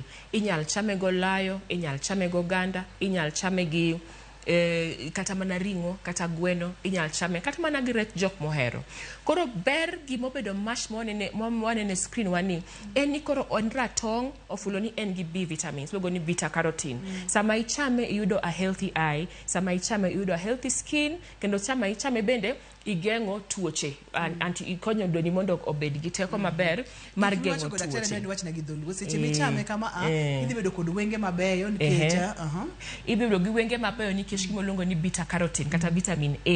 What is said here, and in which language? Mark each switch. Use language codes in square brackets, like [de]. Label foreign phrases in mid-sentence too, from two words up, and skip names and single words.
[luo] Inyal chame go layo, inyal chame go ganda, inyal chame gi kata mana ringo, kata gweno, inyal chame, kata mana gi rech jok mohero. Koro ber gimobedo mash mwanene screen wani, ni koro on ratong ofulo ni en gi [en] B vitamins, [luo] logo ni [en] beta carotene. [luo] Sama ichame iyudo [en] a healthy eye, [luo] sama ichame iyudo [en] a healthy skin, [luo] kendo sama ichame bende igengo tuoche, ikonyo doni mondo obed gi teko maber mar gengo tuoche. Chame kama idhi bedo kod wenge mabeyo nikech ibibedo gi wenge mabeyo nikech gimoluongo ni [en] beta carotene [luo] kata [en] vitamin A.